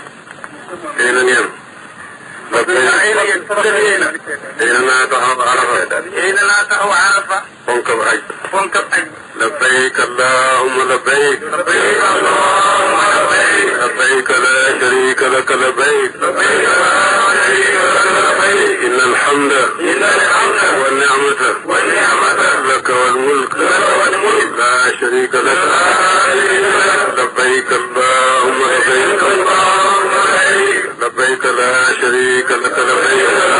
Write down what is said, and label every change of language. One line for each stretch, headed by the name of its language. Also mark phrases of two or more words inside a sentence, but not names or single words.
Wolof: tey na ngeen. tey na naa taxaw Arafa. tey na naa taxaw Arafa. ponk aj. ponk aj.
Arabic: لبيك اللهم لبيك. لبيك اللهم لبيك. لبيك لا شريك لك لبيك. لبيك لا شريك لك لبيك. إن الحمد. إن الحمد. والنعمة. والنعمة. لك والملك. لك والملك. لا شريك لك. لبيك اللهم لبيك. لبيك لا شريك لك لبيك.